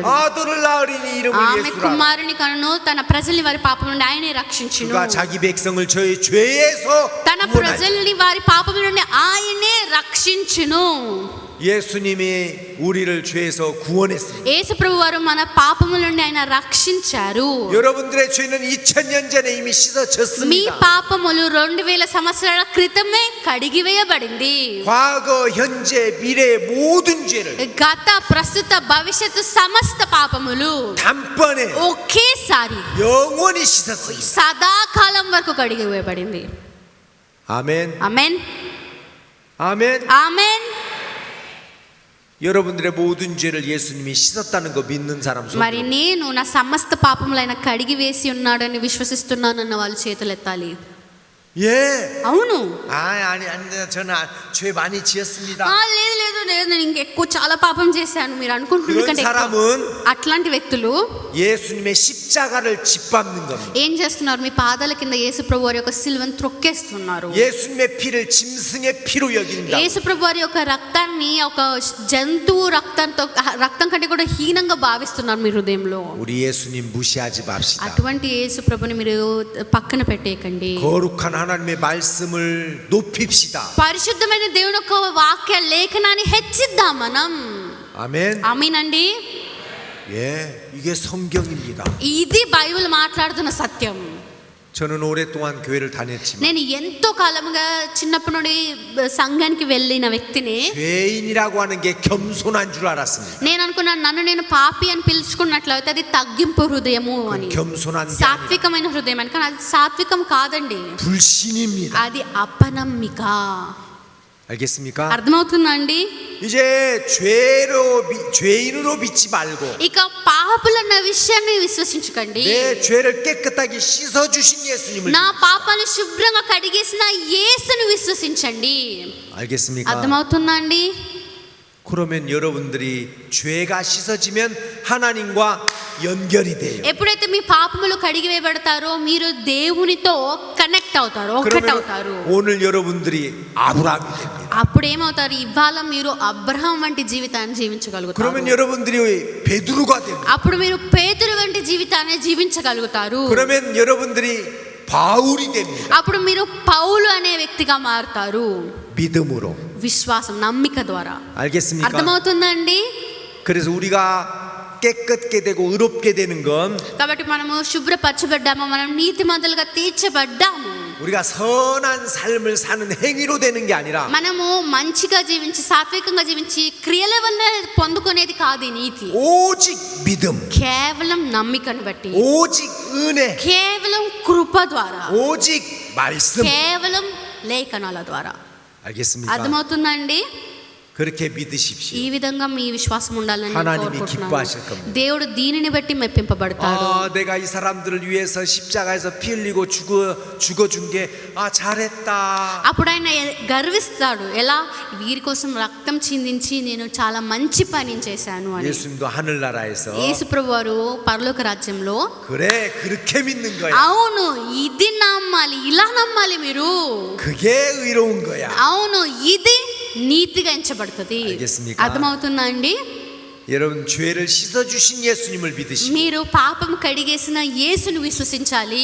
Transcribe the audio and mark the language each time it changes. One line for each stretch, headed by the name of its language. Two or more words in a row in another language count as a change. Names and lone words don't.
Korean: 아들을 낳으리니 이름을
Telugu: ఆమె
Korean: 예수라.
Telugu: కుమారుని కనును తన ప్రజల్ని వారి పాపం నుండి ఆయనే రక్షించును.
Korean: 그가 자기 백성을 저의 죄에서
Telugu: తన
Korean: 구원할 자.
Telugu: ప్రజల్ని వారి పాపం నుండి ఆయనే రక్షించును.
Korean: 예수님이 우리를 죄에서 구원했습니다.
Telugu: యేసు ప్రభు వారు మన పాపముల నుండి ఆయన రక్షించారు.
Korean: 여러분들의 죄는 2000년 전에 이미
Telugu: మీ
Korean: 씻어졌습니다.
Telugu: పాపములు 2000 సంవత్సరాల క్రితమే కడిగివేయబడింది.
Korean: 과거, 현재, 미래 모든 죄를
Telugu: గత ప్రస్తుత భవిష్యత్తు సమస్త పాపములు
Korean: 단번에
Telugu: ఒకేసారి
Korean: 영원히 씻었습니다.
Telugu: సదాకాలం వరకు కడిగివేయబడింది.
Korean: 아멘.
Telugu: ఆమేన్,
Korean: 아멘.
Telugu: ఆమేన్.
Korean: 여러분들의 모든 죄를 예수님이 씻었다는 거 믿는 사람 손.
Telugu: మరి నేను నా సమస్త పాపములైన కడిగి వేసి ఉన్నాడని విశ్వసిస్తున్నానన్న వాళ్ళు చేతులు ఎత్తాలి.
Korean: 예.
Telugu: అవును.
Korean: 아니 저는 죄 많이 지었습니다.
Telugu: లేదు లేదు లేదు నేను ఇంకెక్కువ చాలా పాపం చేశాను మీరు అనుకుంటున్నారు
Korean: 이런
Telugu: కంటే ఎక్కువ.
Korean: 사람은
Telugu: అట్లాంటి వ్యక్తులు
Korean: 예수님의 십자가를 짓밟는 겁니다.
Telugu: ఏం చేస్తున్నారు? మీ పాదాల కింద యేసు ప్రభు వారి యొక్క సిలువను త్రొక్కేస్తున్నారు.
Korean: 예수님의 피를 짐승의 피로 여긴다.
Telugu: యేసు ప్రభు వారి యొక్క రక్తాన్ని ఒక జంతువు రక్తం కంటే కూడా హీనంగా భావిస్తున్నారు మీ హృదయంలో.
Korean: 우리 예수님 무시하지 맙시다.
Telugu: అటువంటి యేసు ప్రభుని మీరు పక్కన పెట్టేయకండి.
Korean: 거룩한 하나님의 말씀을 높입시다.
Telugu: పరిశుద్ధమైన దేవుని యొక్క వాక్య లేఖనాన్ని హెచ్చిద్దాం మనం.
Korean: 아멘.
Telugu: ఆమేనండి.
Korean: 예, 이게 성경입니다.
Telugu: ఇది బైబిల్ మాట్లాడుతున్న సత్యం.
Korean: 저는 오랫동안 교회를 다녔지만
Telugu: నేను ఎంతో కాలంగా చిన్నప్పటి నుండి సంఘానికి వెళ్ళిన వ్యక్తిని.
Korean: 죄인이라고 하는 게 겸손한 줄 알았습니다.
Telugu: నేను అనుకున్నాను నన్ను నేను పాపి అని పిలుచుకున్నట్లయితే అది తగ్గింపు హృదయము అని,
Korean: 겸손한 게 아니라
Telugu: సాత్వికమైన హృదయం అని. కానీ అది సాత్వికం కాదండి,
Korean: 불신입니다.
Telugu: అది అపనమ్మిక.
Korean: 알겠습니까?
Telugu: అర్థమవుతుందా అండి?
Korean: 이제 죄인으로 믿지 말고
Telugu: ఇక పాపులన్న విషయాన్ని విశ్వసించకండి.
Korean: 내 죄를 깨끗하게 씻어주신 예수님을
Telugu: నా పాపాలను శుభ్రంగా కడిగేసిన యేసుని విశ్వసించండి.
Korean: 알겠습니까?
Telugu: అర్థమవుతుందా అండి?
Korean: 그러면 여러분들이 죄가 씻어지면 하나님과 연결이 돼요.
Telugu: ఎప్పుడైతే మీ పాపములు కడిగివేయబడతారో మీరు దేవునితో కనెక్ట్ అవుతారు, ఒకటి అవుతారు.
Korean: 그러면 오늘 여러분들이 아브라함이 됩니다.
Telugu: అప్పుడు ఏమవుతారు? ఇవాళ మీరు అబ్రహాం వంటి జీవితాన్ని జీవించగలుగుతారు.
Korean: 그러면 여러분들이 베드로가 됩니다.
Telugu: అప్పుడు మీరు పేతురు వంటి జీవితాన్ని జీవించగలుగుతారు.
Korean: 그러면 여러분들이 바울이 됩니다.
Telugu: అప్పుడు మీరు పౌలు అనే వ్యక్తిగా మారుతారు.
Korean: 믿음으로.
Telugu: విశ్వాసం, నమ్మిక ద్వారా.
Korean: 알겠습니까?
Telugu: అర్థమవుతుందండి?
Korean: 그래서 우리가 깨끗게 되고 의롭게 되는 건
Telugu: కాబట్టి మనము శుభ్రపరచబడ్డాము, మనం నీతిమంతులుగా తీర్చబడ్డాము.
Korean: 우리가 선한 삶을 사는 행위로 되는 게 아니라
Telugu: మనము మంచిగా జీవించి సాత్వికంగా జీవించి క్రియల వల్ల పొందుకునేది కాదు ఈ నీతి.
Korean: 오직 믿음,
Telugu: కేవలం నమ్మికను బట్టి,
Korean: 오직 은혜,
Telugu: కేవలం కృప ద్వారా,
Korean: 오직 말씀.
Telugu: కేవలం లేఖనాల ద్వారా.
Korean: 알겠습니까?
Telugu: అర్థమవుతుందండి?
Korean: 그렇게 믿으십시오.
Telugu: ఈ విధంగా మీ విశ్వాసం ఉండాలని నేను
Korean: 하나님이
Telugu: కోరుకుంటున్నాను.
Korean: 기뻐하실 겁니다.
Telugu: దేవుడు దీనిని బట్టి మెప్పింపబడతాడు.
Korean: 내가 이 사람들을 위해서 십자가에서 피 흘리고 죽어준 게 잘했다.
Telugu: అప్పుడు ఆయన గర్విస్తాడు. ఎలా? వీరి కోసం రక్తం చిందించి నేను చాలా మంచి పని చేశాను అని.
Korean: 예수님도 하늘나라에서
Telugu: యేసు ప్రభు వారు పరలోక రాజ్యంలో
Korean: 그래 그렇게 믿는 거야.
Telugu: అవును ఇది నమ్మాలి, ఇలా నమ్మాలి మీరు.
Korean: 그게 의로운 거야.
Telugu: అవును ఇది నీతిగా ఎంచబడుతుంది.
Korean: 알겠습니까?
Telugu: అర్థమవుతుందా అండి?
Korean: 여러분 죄를 씻어주신 예수님을 믿으시고
Telugu: మీరు పాపం కడిగేసిన యేసుని విశ్వసించాలి.